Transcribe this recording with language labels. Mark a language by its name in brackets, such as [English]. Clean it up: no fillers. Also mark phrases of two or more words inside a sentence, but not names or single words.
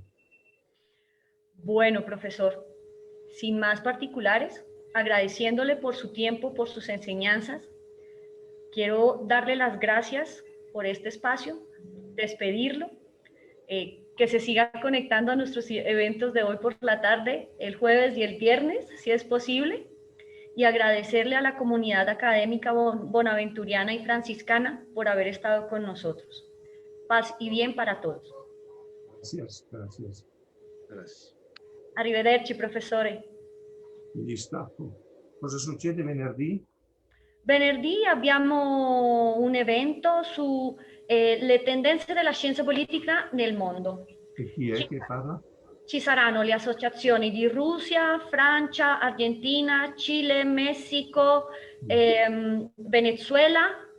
[Spanish] Bueno, profesor, sin más particulares, agradeciéndole por su tiempo, por sus enseñanzas, quiero darle las gracias por este espacio, despedirlo, que se siga conectando a nuestros eventos de hoy por la tarde, el jueves y el viernes, si es posible, y agradecerle a la comunidad académica bonaventuriana y franciscana por haber estado con nosotros. Paz y bien para todos. Gracias, gracias. Gracias. [Italian] Arrivederci, professore. Gli stacco. Cosa succede venerdì? Venerdì abbiamo un evento su le tendenze della scienza politica nel mondo. E chi è che parla? Ci saranno le associazioni di Russia, Francia, Argentina, Cile, Messico, Venezuela.